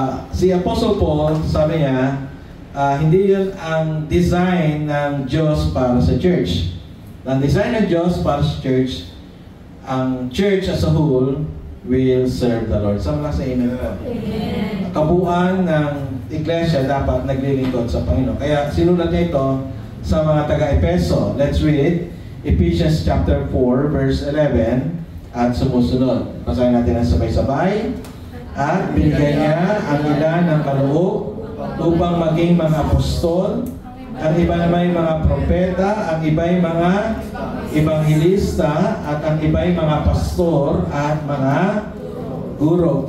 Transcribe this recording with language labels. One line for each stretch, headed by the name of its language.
Filipino: Si Apostle Paul, sabi niya, hindi yun ang design ng Diyos para sa church. Ang design ng Diyos para sa church, ang
English: church as a whole will serve the Lord.
Filipino: Sama lang sa amen po. Amen. Kabuuan ng iglesia dapat naglilingkod sa Panginoon. Kaya sinulat niya ito sa mga taga-Epeso.
English: Let's read Ephesians chapter 4 verse 11 at sumusunod.
Filipino: Basahin natin ang sabay-sabay. At binigyan niya ang ilan ng kaloob upang maging mga apostol, ang iba naman mga propeta, ang iba ay mga evangelista, at ang iba ay mga pastor at mga guro.